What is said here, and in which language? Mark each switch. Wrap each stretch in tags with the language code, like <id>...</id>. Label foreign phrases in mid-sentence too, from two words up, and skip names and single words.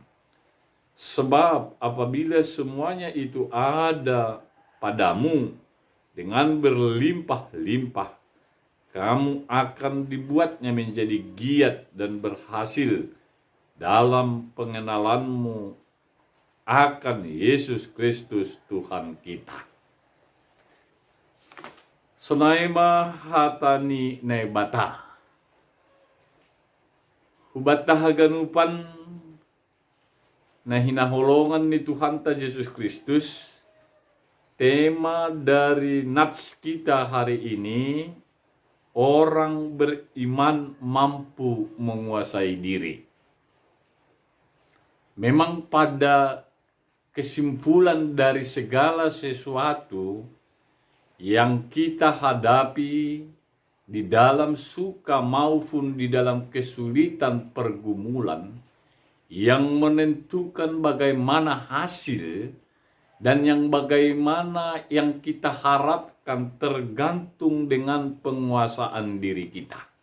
<id>Sebab apabila semuanya itu ada padamu dengan berlimpah-limpah, kamu akan dibuatnya menjadi giat dan berhasil dalam pengenalanmu akan Yesus Kristus Tuhan kita.</id> <bts>Sonaima hatani nebata. Hubat haganupan na hinaholongan ni Tuhan ta Yesus Kristus.</bts> <id>Tema dari nats kita hari ini, orang beriman mampu menguasai diri. Memang pada kesimpulan dari segala sesuatu yang kita hadapi di dalam suka maupun di dalam kesulitan pergumulan yang menentukan bagaimana hasil dan yang bagaimana yang kita harapkan tergantung dengan penguasaan diri kita.</id>